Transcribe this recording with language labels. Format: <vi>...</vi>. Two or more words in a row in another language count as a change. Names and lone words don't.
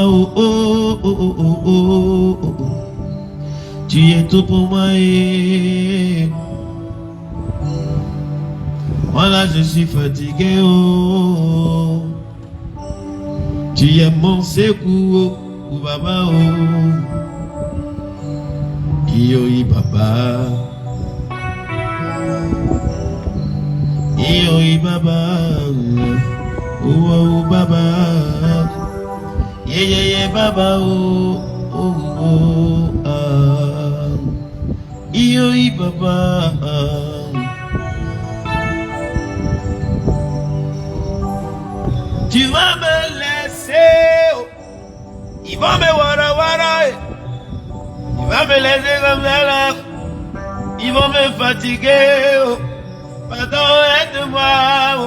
<fr>Oh, oh, oh, oh, oh, oh, oh, oh. Tu es tout pour moi. Voilà, je suis fatigué. Oh. Tu es mon secours. Oh, baba. Oh.</fr> <ln>Iyo baba. Iyo baba. Oh, baba. Yeah, baba. Oh, oh, oh, ah. Iyo baba.</ln> <fr>Tu vas me laisser. Ils vont me wara. Il va me laisser comme ça là. Ils vont me fatiguer. Oh. Pardon, aide-moi. Oh.</fr>